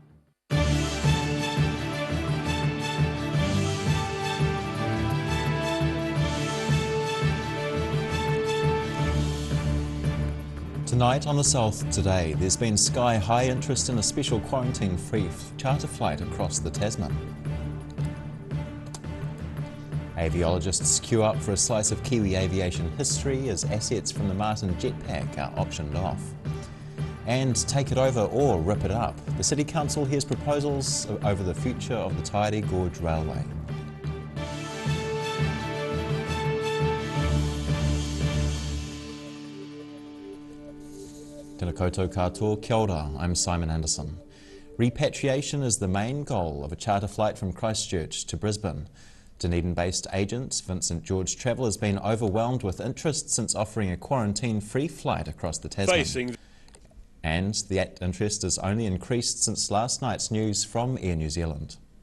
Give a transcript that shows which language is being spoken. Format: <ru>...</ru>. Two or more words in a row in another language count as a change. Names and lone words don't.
<en>Tonight on the South Today, there's been sky-high interest in a special quarantine-free charter flight across the Tasman. Aviologists queue up for a slice of Kiwi aviation history as assets from the Martin jetpack are auctioned off. And take it over or rip it up. The City Council hears proposals over the future of the Tairi Gorge Railway.</en> <mi>Tēnā koutou katoa, kia ora,</mi> <en>I'm Simon Anderson. Repatriation is the main goal of a charter flight from Christchurch to Brisbane. Dunedin-based agent Vincent George Travel has been overwhelmed with interest since offering a quarantine-free flight across the Tasman. And that interest has only increased since last night's news from Air New Zealand.</en>